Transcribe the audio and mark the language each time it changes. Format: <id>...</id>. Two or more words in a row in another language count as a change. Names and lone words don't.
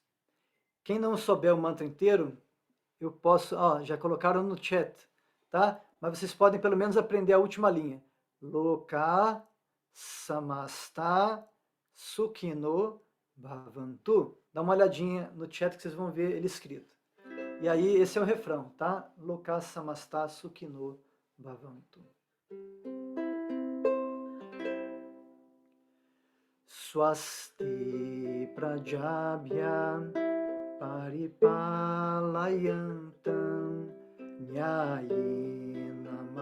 <pt>Quem não souber o mantra inteiro, eu posso, já colocaram no chat, tá? Mas vocês podem pelo menos aprender a última linha.</pt> <sa>Loka Samasta Sukhino Bhavantu.</sa> <pt>Dá uma olhadinha no chat que vocês vão ver ele escrito. E aí esse é o refrão, tá?</pt> <sa>Loka Samasta Sukhino Bhavantu. Swasti Prajabhya Paripalayantam Nyayena</sa>